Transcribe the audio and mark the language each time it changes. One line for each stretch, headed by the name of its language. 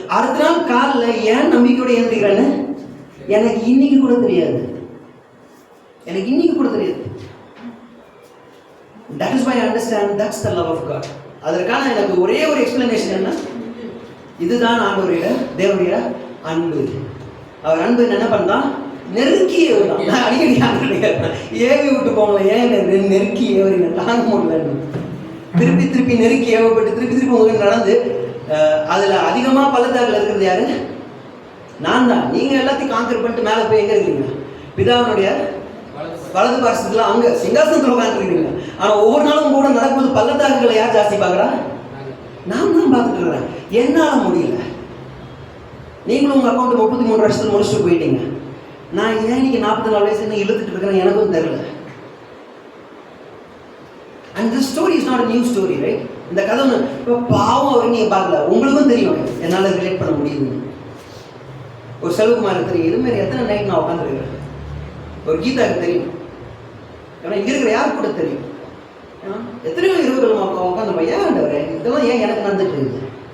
Tamil: அடுத்த நாள் காலில் ஏன் நம்பிக்கையோட எழுந்திருக்கிறேன்னு எனக்கு இன்னைக்கு கூட தெரியாது. எனக்கு இன்னைக்கு கூட தெரியாது.
English: That is why I understand that's the love of God.
Tamil: அதற்கான எனக்கு ஒரே ஒரு எக்ஸ்பிளனேஷன் என்ன, இதுதான் ஆண்டவருடைய தேவனுடைய அன்பு. அவர் அன்பு என்ன பண்ணா நெருக்கி ஏவுதான். நான் அடிக்கடி ஏவி விட்டு போங்களேன், ஏன் நெருக்கி ஏவறீங்க, தாங்க முடியல. திருப்பி நெருக்கி ஏவப்பட்டு திருப்பி உங்களுக்கு நடந்து அதுல அதிகமா பள்ளத்தாக்குல இருக்கிறது யாரு? நான் தான். நீங்க எல்லாத்தையும் கான்கர் பண்ணிட்டு மேலே போய் எங்க இருக்கீங்க? பிதாவினுடைய வலது பாரசத்துல அங்க சிங்காசனத்தில் உட்காந்துருக்கீங்க. ஆனா ஒவ்வொரு நாளும் கூட நடக்கும்போது பள்ளத்தாக்குகளை யார் ஜாஸ்தி பார்க்குறா? நான் தான் பார்த்துட்டு இருக்கிறேன். என்னால முடியல. நீங்களும் உங்க அக்கௌண்ட் 33 வருஷத்துல முடிச்சுட்டு போயிட்டீங்க. நான் ஏன் இன்னைக்கு 44 வயசு என்ன இழுத்துட்டு இருக்கிறேன் எனக்கும் தெரியல.
English: And this story is not a new story, right?
Tamil: இந்த கதை இப்போ பாவம் அவர் நீங்க பார்க்கல, உங்களுக்கும் தெரியும் என்னால ரிலேட் பண்ண முடியுது. ஒரு செல்வகுமார் தெரியும், இது மாதிரி எத்தனை நைட் நான் உட்காந்துருக்கிறேன். ஒரு கீதாவுக்கு தெரியும், ஏன்னா இங்க இருக்கிற யாருக்கு கூட தெரியும். எத்தனையோ இரவுகள் உட்காந்து ஏன் ஆண்டவரே இதெல்லாம் ஏன் எனக்கு நடந்துட்டு இருக்குது?